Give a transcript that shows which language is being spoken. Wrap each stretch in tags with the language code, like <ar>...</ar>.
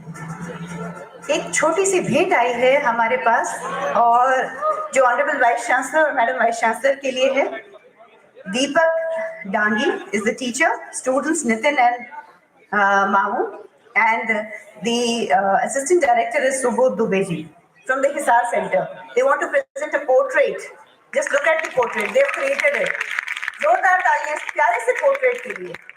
<hi>एक छोटी सी भेंट आई है हमारे पास और जो ऑनरेबल वाइस चांसलर और मैडम वाइस चांसलर के लिए है.</hi> <en>Deepak Dangi is the teacher, students Nitin and Mahu, and the assistant director is Subodh Dubeji from the Hisar Center. They want to present a portrait. Just look at the portrait. They have created it.</en> <hi>जोरदार तालियां इस प्यारे से portrait के लिए.</hi>